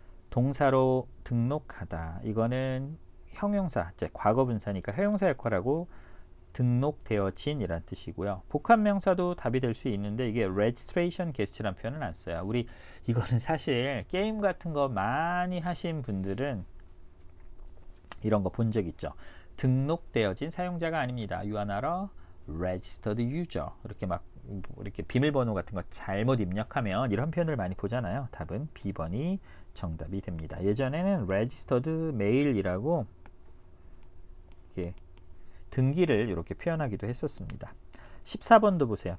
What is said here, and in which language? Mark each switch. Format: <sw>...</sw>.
<ko>동사로 등록하다. 이거는 형용사, 과거분사니까 형용사 역할하고 등록되어진 이란 뜻이고요. 복합명사도 답이 될 수 있는데 이게 registration guest라는 표현은 안 써요. 우리 이거는 사실 게임 같은 거 많이 하신 분들은 이런 거 본 적 있죠. 등록되어진 사용자가 아닙니다.</ko> <en>You are not a registered user.</en> <ko>이렇게 막 이렇게 비밀번호 같은 거 잘못 입력하면 이런 표현을 많이 보잖아요. 답은 B번이 정답이 됩니다. 예전에는 registered mail이라고 이렇게 등기를 이렇게 표현하기도 했었습니다. 14번도 보세요.</ko>